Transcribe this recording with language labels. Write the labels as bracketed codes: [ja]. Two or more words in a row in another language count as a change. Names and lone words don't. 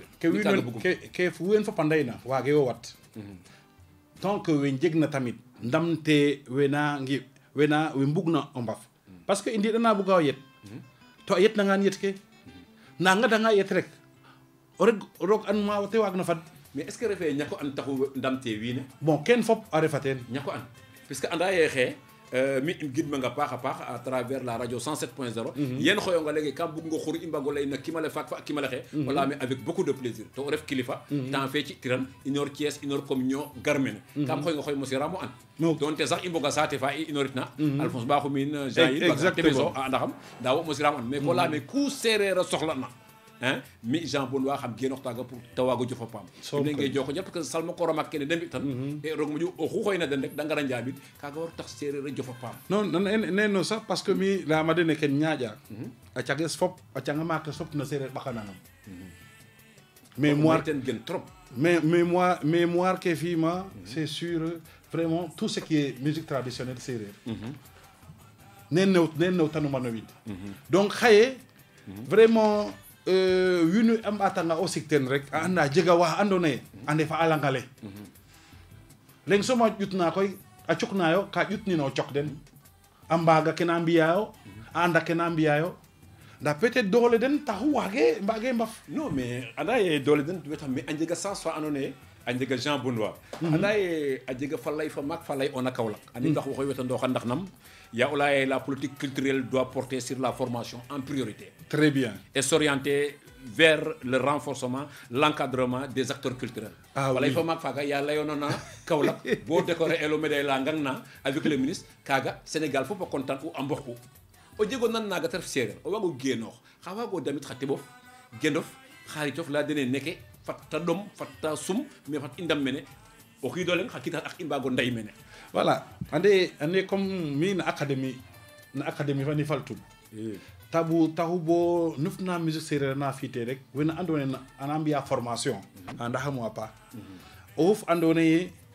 [srr] ke fu wen fop a ndeyna wage wo wat [fr] tant que [srr] we njegna tamit ndamte wena we mbugna o mbaf [fr] parce que [srr] i ndiɗana buga o yet to a yetnangan yet ke na ngadanga yet rek o rek roog an ma te waag na fad [fr] mais est ce que [srr] refe ñako an taxu ndamte wiine bon ken fop a refa ten ñako an puisque anda ye xee mi gidmanga paax a paax [fr] à travers la radio [srr] 107.0 yen xoyonga legi kam bug ngo xur i mbago ley na kimale faak fa a kimale xe o leyame [fr] avec beaucoup de plaisir [srr] to o ref kilifa temps fe ci tiran inor Thiès inor communion garmene kam xoyonga xoy mosiramo an donte sax i mboga saate fa i inoritna Alphonse Bakhoum in Jean yin temeso a andaxam nda wo mosiramo an mais ko leyame ku sereer a soxla na mi Jean Benoît xam genox taga pour te waago jofa paam ne ngay joko ñep [fr] parce que [srr] salma ko ramak kene dembi tan e roog moƴu o xu xoyna den rek da ngara njaabit kaga war tax sereer a jofa paam non neno sax [fr] parce que [srr] mi leyama dene ken ñaaƴa a cages fop a canga maak fop no sereer ɓaxananam mémoire ten gen trop [fr] mais mémoire [srr] ke fima [fr] c'est sûr vraiment tout ce qui est musique traditionnelle [srr] séeréer nen new tanuma no wiin donc xaye vraiment wiin we a mbatanga o sig ten rek a anda jega wa andoona yee ande fa a langale leng soma ƴutna koy a cuknayo ka ƴutnino o cok den a mbaaga ke na mbiyaayo a anda ke na mbiyaayo nda peut-être doole den taxu mbaage mbaf [fr] non mais [srr] anda ye doole den wetam mais a njega sens fa andoona yee a njega Jean Benoît anda ye a jega fa lay fa maak fa lay ona Kaolack ani ndax waxoy wetandooxa ndax nam ya o laya [fr] la politique culturelle doit porter sur la formation en priorité très bien et s'orienter vers le renforcement l'encadrement des acteurs culturels [srr] walay fa maak faga ya layonona Kaolack bo décorer elo médaille la ngang na [fr] avec le ministre [srr] kaga Sénégal fop a content u a mbokku o jego nan naga ta ref seereer o waago genoox xa waago damit xa teɓof genof xaritof la dene neke fat ta ɗom fat ta sum mais fat i ndam mene o xiido leng xa kiitax ak i mbaago nday mene voilà ande comme mi na académie fani faltum taxu bo nufna musique séeréer na fiite rek wene andoona yee ana mbi'a formation a ndaxamo a paax o fof andoona yee